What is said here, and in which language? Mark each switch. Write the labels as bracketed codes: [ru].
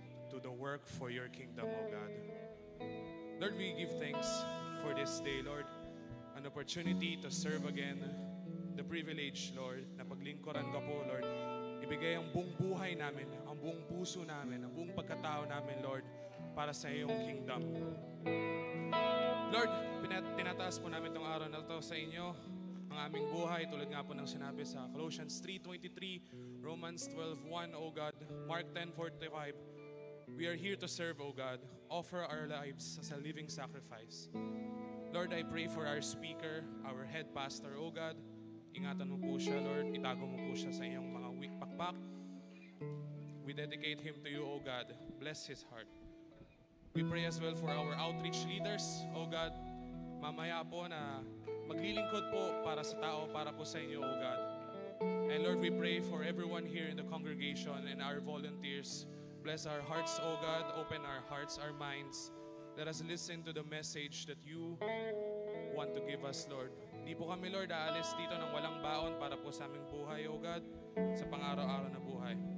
[en] to the work for your kingdom, O God. Lord, we give thanks for this day, Lord. An opportunity to serve again. The privilege, [tl] Lord, na paglingkuran ka po, Lord. Ibigay ang buong buhay namin, ang buong puso namin, ang buong pagkatao namin, Lord, para sa iyong kingdom. Lord, tinataas po namin itong araw na ito sa inyo. Ang aming buhay, tulad nga po ng sinabi sa Colossians 3:23, Romans 12:1, O God, Mark 10:45. [en] We are here to serve, O God, offer our lives as a living sacrifice. Lord, I pray for our speaker, our head pastor, O God. [tl] Ingatan mo po siya, Lord. Itago mo po siya sa iyong mga pakpak. [en] We dedicate him to you, O God. Bless his heart. We pray as well for our outreach leaders, O God. [tl] Mamaya po na maglilingkod po para sa tao, para po sa inyo, O God. [en] And Lord, we pray for everyone here in the congregation and our volunteers. Bless our hearts, O God. Open our hearts, our minds. Let us listen to the message that you want to give us, Lord. [tl] Di po kami, Lord, aalis dito ng walang baon para po sa aming buhay, O God, sa pang-araw-araw na buhay.